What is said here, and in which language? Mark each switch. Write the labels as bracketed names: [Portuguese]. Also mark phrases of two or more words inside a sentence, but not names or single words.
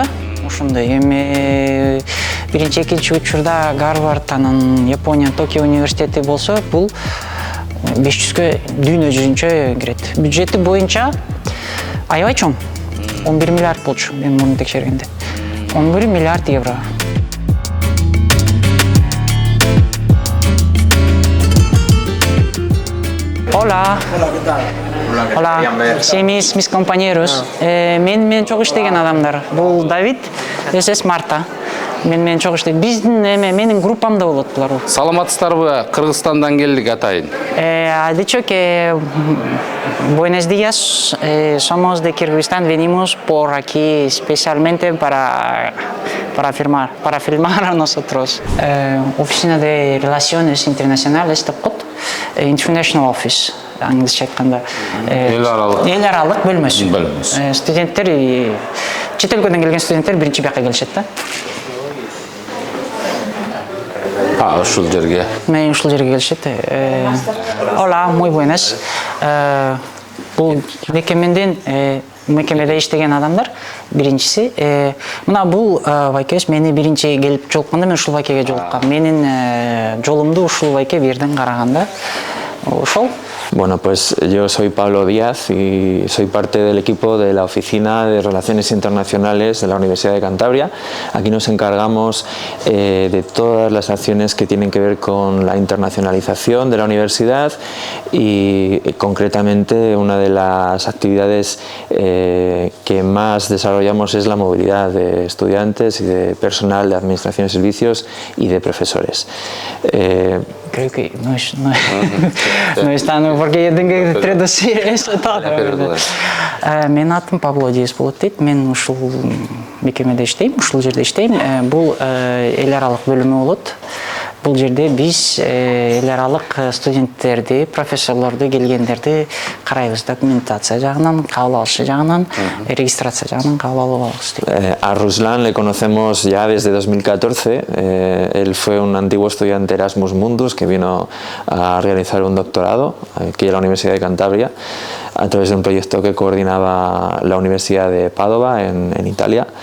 [Kyrgyz] Ошондой эми биринчи, экинчи учурда Гарвард, анан Япония, Токио университети болсо, бул 500-кө дүйнө жүзүнчө кирет. Бюджети боюнча аябай чоң. 11 миллиард болчу, мен муну текшергенде. 11 миллиард евро. [Spanish] Hola. Hola, ¿qué tal? Hola, sí, mis compañeros. [Kyrgyz] Мен чогуу иштеген адамдар. Бул Давид, [Spanish] ese es Marta. [Kyrgyz] Мен чогуу иштейт. Биздин менин группамда болот булар. Саламатсыздарбы? Кыргызстандан келдик атайын. [Spanish] Ha dicho que buenos días, somos de Kirguistán, venimos por aquí especialmente para filmar a nosotros. Oficina de Relaciones Internacionales, [English] International Office, [Kyrgyz] англисче айтканда. Эл аралык бөлмөсү. Студенттер, чет өлкөдөн келген студенттер биринчи бияка келишет да. Ушул жерге. Мен ушул жерге келишет. [Spanish] Hola, muy buenas. [Kyrgyz] Бул мекемеде иштеген адамдар биринчиси. Мына бул байкебиз мени биринчи келип жолукканда мен ушул байкеге жолуккам. Менин жолумду ушул байке бирден караганда ошол. [Spanish] Bueno, pues yo soy Pablo Díaz y soy parte del equipo de la Oficina de Relaciones Internacionales de la Universidad de Cantabria. Aquí nos encargamos de todas las acciones que tienen que ver con la internacionalización de la universidad y concretamente una de las actividades que más desarrollamos es la movilidad de estudiantes y de personal de administración de servicios y de profesores. Creo que no están porque yo tengo que traducir eso todo. [Kyrgyz] Мен атым Пабло Диас болот дейт. Мен ушул мекемеде иштейм, ушул жерде иштейм. Бул эл аралык бөлүмү болот. Бул жерде биз эл аралык студенттерди, профессорлорду келгендерди карайбыз. Документация жагынан, кабыл алышы жагынан, регистрация жагынан кабыл алабыз. [Spanish] A Ruslan le conocemos ya desde 2014. Él fue un antiguo estudiante Erasmus Mundus que vino a realizar un doctorado aquí en la Universidad de Cantabria a través de un proyecto que coordinaba la Universidad de Padova en Italia.